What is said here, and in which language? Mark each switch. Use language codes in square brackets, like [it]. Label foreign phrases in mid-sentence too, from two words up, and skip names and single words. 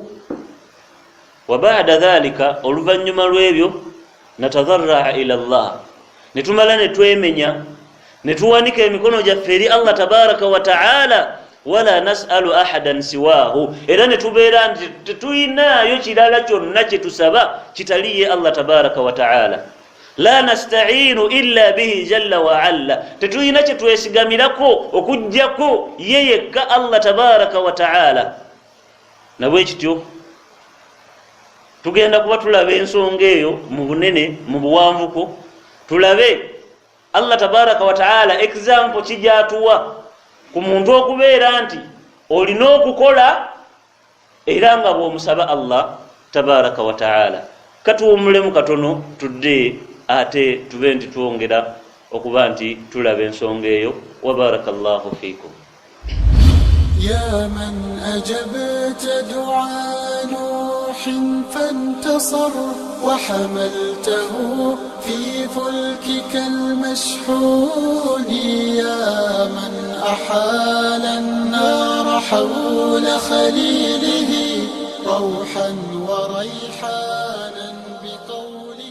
[ar] وبعد ذلك, [lg] oluvannyuma lw'ebyo, [ar] نتضرع إلى الله. [lg] Ne tumala ne twemenya ne tuwanika emikono gyaffe eri [ar] الله تبارك وتعالى. ولا نسأل أحدا سواه. [lg] Era ne tubeera nti tetuyinaayo kirala kyonna kye tusaba kitaliye [ar] الله تبارك وتعالى. لا نستعين إلا به جل وعلا. [lg] Tetuyina kye twesigamirako okujjako ye yekka [ar] الله تبارك وتعالى. [lg] Nabwe kityo tugenda kuba tulaba ensonga eyo mu bunene mu buwanvuko. Tulabe [ar] الله تبارك وتعالى [lg] example kijatuwa ku muntu okubeera nti olina okukola era nga bw'omusaba [ar] الله تبارك وتعالى. [lg] Katuwumulemu katono tudde ate tube nti twongera okuba nti tulaba ensonga eyo. [ar] وبارك الله فيكم. يا من أجبت دعاء نوح فانتصر وحملته في فلكك المشحون. يا من أحال النار حول خليله روحا وريحانا بطول